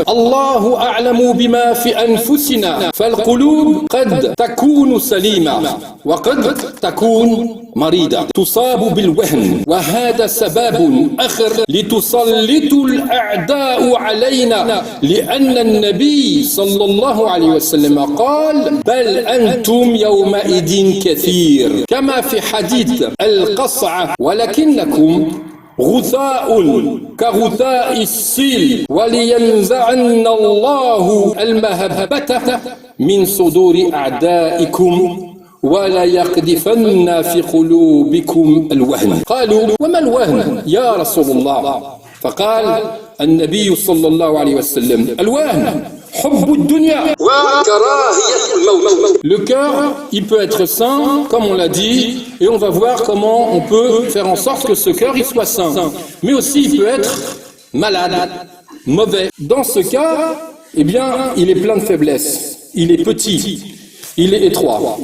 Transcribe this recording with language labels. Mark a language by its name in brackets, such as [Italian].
[Arabic] Allahu a'lamu bima fi anfusina, fal qulub qad takunu salima, wa qad takun marida, tusabu bil wahn, wa hada sababun akhar litusallitu al-a'da'u alayna, li'anna an-nabi sallallahu alayhi wa sallam qala bal antum yawma idin kathir, kama fi hadith al-qas'a, walakinnakum غثاء كغثاء السيل ولينزعن الله المهبة من صدور أعدائكم ولا يقذفن في قلوبكم الوهن. قالوا وما الوهن يا رسول الله؟ فقال النبي صلى الله عليه وسلم الوهن حب الدنيا وكراهية الموت. [French] Le cœur, il peut être sain, comme on l'a dit, et on va voir comment on peut faire en sorte que ce cœur il soit sain. Mais aussi, il peut être malade, mauvais. Dans ce cas, eh bien, il est plein de faiblesses. Il est petit. Il est étroit.